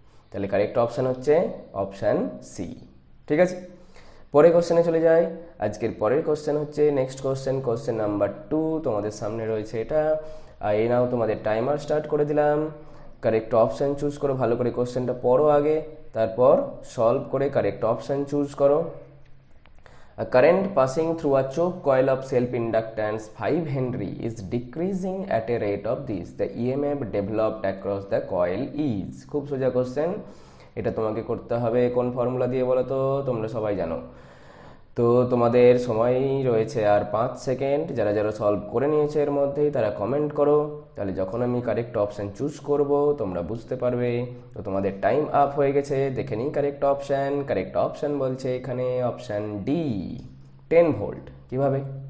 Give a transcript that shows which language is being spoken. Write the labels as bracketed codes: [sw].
[bn] তাহলে correct option হচ্ছে option C. ঠিক আছে, পরের কোশ্চেনে চলে যাই। আজকের পরের কোশ্চেন হচ্ছে নেক্সট কোশ্চেন, কোশ্চেন নাম্বার 2 তোমাদের সামনে রয়েছে এটা। আর এই নাও তোমাদের টাইমার স্টার্ট করে দিলাম। কারেক্ট অপশান চুজ করো, ভালো করে কোশ্চেনটা পড়ো আগে, তারপর সলভ করে কারেক্ট অপশান চুজ করো। [en] A current passing through a choke coil of self-inductance 5 Henry is decreasing at a rate of this. The EMF developed across the coil is. [bn] খুব সোজা কোশ্চেন। এটা তোমাকে করতে হবে কোন ফর্মুলা দিয়ে বলো তো? তোমরা সবাই জানো। তো তোমাদের সময় রয়েছে আর 5 সেকেন্ড। যারা যারা সলভ করে নিয়েছে এর মধ্যেই তারা কমেন্ট করো, তাহলে যখন আমি কারেক্ট অপশান চুজ করব তোমরা বুঝতে পারবে। তো তোমাদের টাইম আপ হয়ে গেছে। দেখে নিই কারেক্ট অপশান। কারেক্ট অপশান বলছে এখানে অপশান ডি, 10 ভোল্ট। কীভাবে?